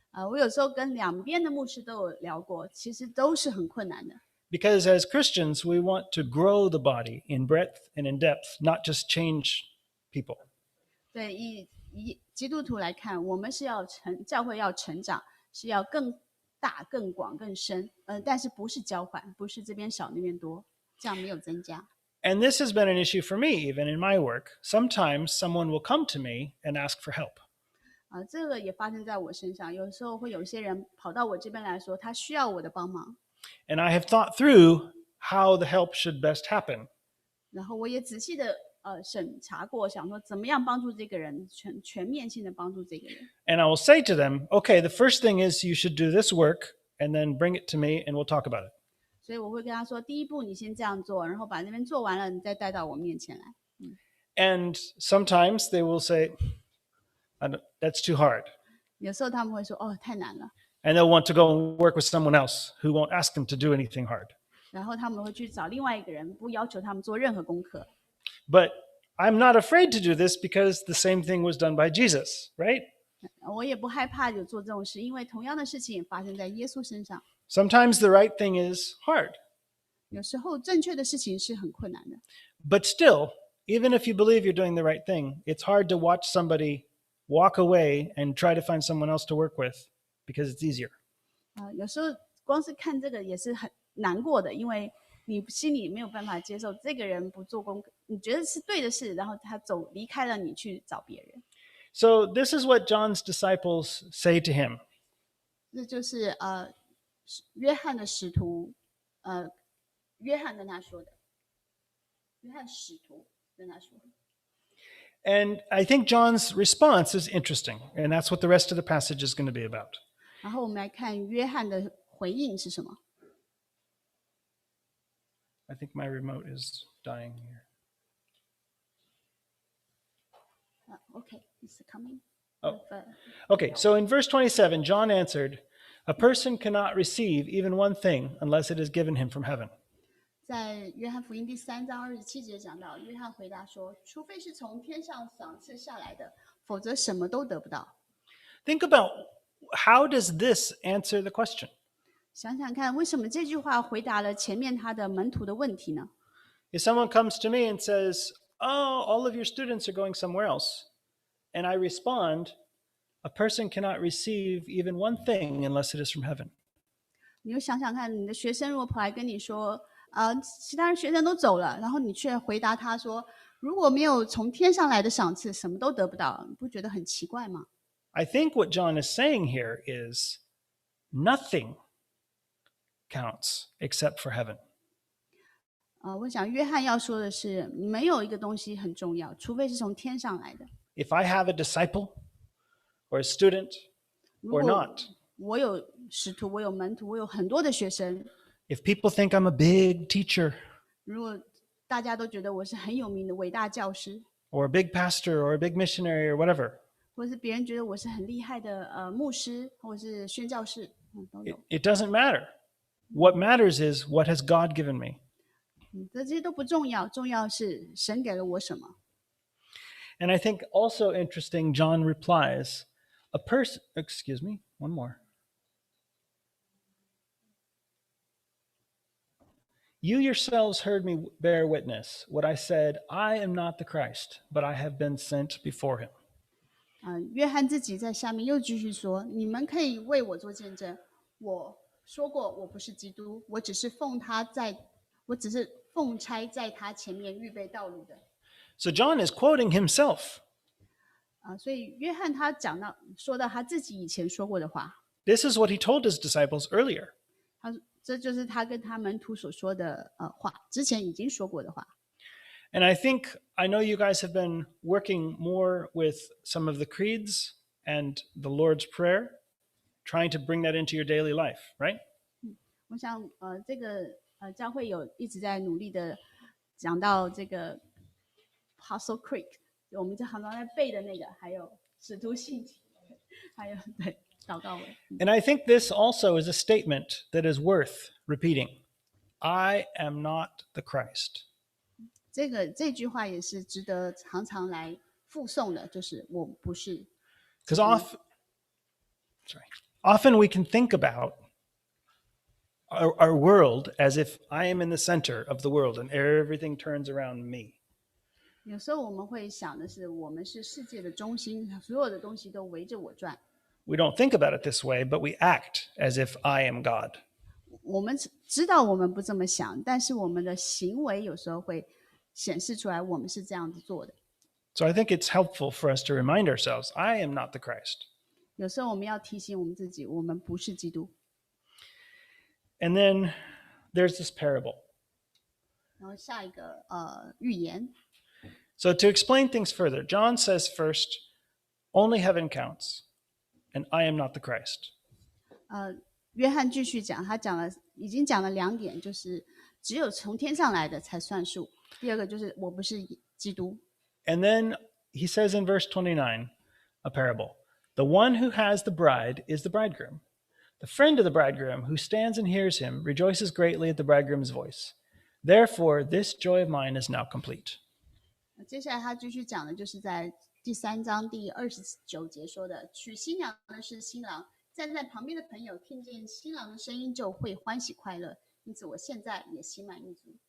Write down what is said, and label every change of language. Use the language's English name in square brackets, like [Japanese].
[Chinese] 我有时候跟两边的牧师都有聊过，其实都是很困难的。 [English] Because as Christians, we want to grow the body in breadth and in depth, not just change people. [Chinese] 对，以基督徒来看，我们是要教会要成长，是要更大、更广、更深，但是不是交换，不是这边少那边多，这样没有增加。 [English] And this has been an issue for me, even in my work. Sometimes someone will come to me and ask for help. [Chinese] 这个也发生在我身上，有时候会有一些人跑到我这边来说，他需要我的帮忙。 [English] And I have thought through how the help should best happen. [Chinese] 然后我也仔细的审查过，想说怎么样帮助这个人，全面性的帮助这个人。 [English] And I will say to them, okay, the first thing is you should do this work and then bring it to me and we'll talk about it. [Chinese] 所以我会跟他说，第一步你先这样做，然后把那边做完了，你再带到我面前来。 [English] And sometimes they will say, that's too hard. [Chinese] 有时候他们会说，哦，太难了。 [English] And they'll want to go and work with someone else who won't ask them to do anything hard. [Chinese] 然后他们会去找另外一个人，不要求他们做任何功课。 [English] But I'm not afraid to do this because the same thing was done by Jesus, right? [Chinese] 我也不害怕有做这种事，因为同样的事情也发生在耶稣身上。 [English] Sometimes the right thing is hard. [Chinese] 有时候正确的事情是很困难的。 [English] But still, even if you believe you're doing the right thing, it's hard to watch somebody walk away and try to find someone else to work with because it's easier. [Chinese] 有时候光是看这个也是很难过的，因为你心里没有办法接受这个人不做功课，你觉得是对的事，然后他离开了你去找别人。 [English] So this is what John's disciples say to him. [Chinese] 这就是约翰的使徒，约翰跟他说的，约翰使徒跟他说的。 [English] And I think John's response is interesting, and that's what the rest of the passage is going to be about. [Chinese] 然后我们来看约翰的回应是什么。 [English] I think my remote is dying here. Okay, it's coming. Oh. Okay, so in verse 27, John answered, "A person cannot receive even one thing unless it is given him from heaven." [Chinese] 在约翰福音第3章27节讲到，约翰回答说：“除非是从天上赏赐下来的，否则什么都得不到。” [English] Think about how does this answer the question? [Chinese] 想想看，为什么这句话回答了前面他的门徒的问题呢？ [English] If someone comes to me and says, "Oh, all of your students are going somewhere else," and I respond, "A person cannot receive even one thing unless it is from heaven." [Chinese] 你就想想看，你的学生如果跑来跟你说，其他人学生都走了，然后你却回答他说，如果没有从天上来的赏赐，什么都得不到，你不觉得很奇怪吗？ [English] I think what John is saying here is nothing counts except for heaven. [Chinese] 我想约翰要说的是，没有一个东西很重要，除非是从天上来的。 [English] If I have a disciple or a student [Chinese] 如 [English] or [Chinese] 果 [English] not, [Chinese] 我有使徒，我有门徒，我有很多的学生， [English] if people think I'm a big teacher [Chinese] 如果大家都觉得我是很有名的伟大教师， [English] or a big pastor or a big missionary or whatever, [Chinese] 或是别人觉得我是很厉害的牧师，或是宣教士，都有。 [English] it doesn't matter. What matters is what has God given me. [Chinese] 这些都不重要，重要是神给了我什么。 [English] And I think also interesting, John replies, a person, excuse me, one more. You yourselves heard me bear witness. What I said, I am not the Christ, but I have been sent before him. [Chinese] 约翰自己在下面又继续说：“你们可以为我做见证。我说过，我不是基督，我只是奉差在他前面预备道路的。” [English] So John is quoting himself. [Chinese] 所以约翰他说到他自己以前说过的话， [English] This is what he told his disciples earlier. [Chinese] 这就是他跟他门徒所说的话，之前已经说过的话。 [English] And I know you guys have been working more with some of the creeds and the Lord's Prayer, trying to bring that into your daily life, right? [Chinese] 我想这个教会有一直在努力的讲到这个 [English] Apostle Creed， [Chinese] 我们就常常在背的那个，还有使徒信条，还有对祷告文。 [English] And I think this also is a statement that is worth repeating. I am not the Christ. [Chinese] 这句话也是值得常常来附诵的，就是我不是。 [English] Because often we can think about our world as if I am in the center of the world and everything turns around me. [Chinese] 有时候我们会想的是，我们是世界的中心，所有的东西都围着我转。 [English] We don't think about it this way, but we act as if I am God. [Chinese] 我们知道我们不这么想，但是我们的行为有时候会显示出来，我们是这样子做的。 [English] So I think it's helpful for us to remind ourselves, I am not the Christ. [Chinese] 有时候我们要提醒我们自己，我们不是基督。 [English] And then there's this parable. [Chinese] 然后下一个预言。 [English] So to explain things further, John says first, only heaven counts, and I am not the Christ. [Chinese] 约翰继续讲，已经讲了2点，就是只有从天上来的才算数。第二个就是我不是基督。 [English] And then he says in verse 29, a parable, the one who has the bride is the bridegroom. The friend of the bridegroom who stands and hears him rejoices greatly at the bridegroom's voice. Therefore, this joy of mine is now complete. [Chinese] 接下来他继续讲的就是在第3章第29节说的，娶新娘的是新郎，站在旁边的朋友听见新郎的声音就会欢喜快乐，因此我现在也心满意足。